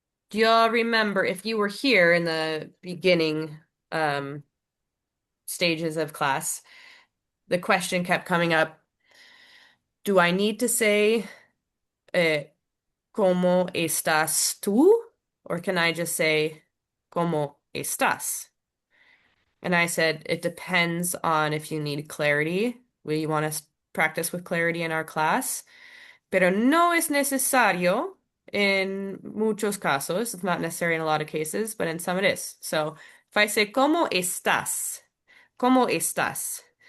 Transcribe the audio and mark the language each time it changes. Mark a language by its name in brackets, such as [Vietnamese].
[English] Do y'all remember if you were here in the beginning stages of class, the question kept coming up, do I need to say [Spanish] ¿Cómo estás tú? [English] Or can I just say [Spanish] ¿Cómo estás? [English] And I said it depends on if you need clarity. We want to practice with clarity in our class, [Spanish] pero no es necesario [English] in [Spanish] muchos casos. [English] It's not necessary in a lot of cases, but in some it is. So if I say [Spanish] ¿Cómo estás? ¿Cómo estás?